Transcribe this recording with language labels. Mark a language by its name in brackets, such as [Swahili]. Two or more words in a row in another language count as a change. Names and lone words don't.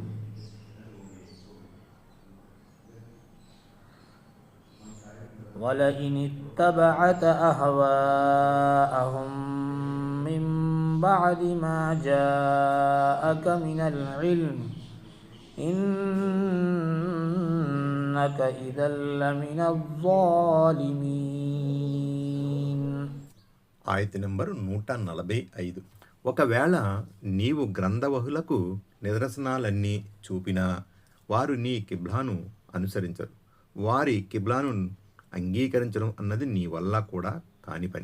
[Arabic] ولئن اتبعت أهواءهم من بعد ما جاءك من العلم إنك إذا لمن الظالمين. [Telugu] ఆయత్ నెంబర్ 145. ఒకవేళ నీవు గ్రంథవహులకు నిదర్శనాలన్నీ చూపినా వారు నీ కిబ్లాను అనుసరించరు. వారి కిబ్లాను అంగీకరించడం అన్నది నీ వల్ల కూడా కాని పని.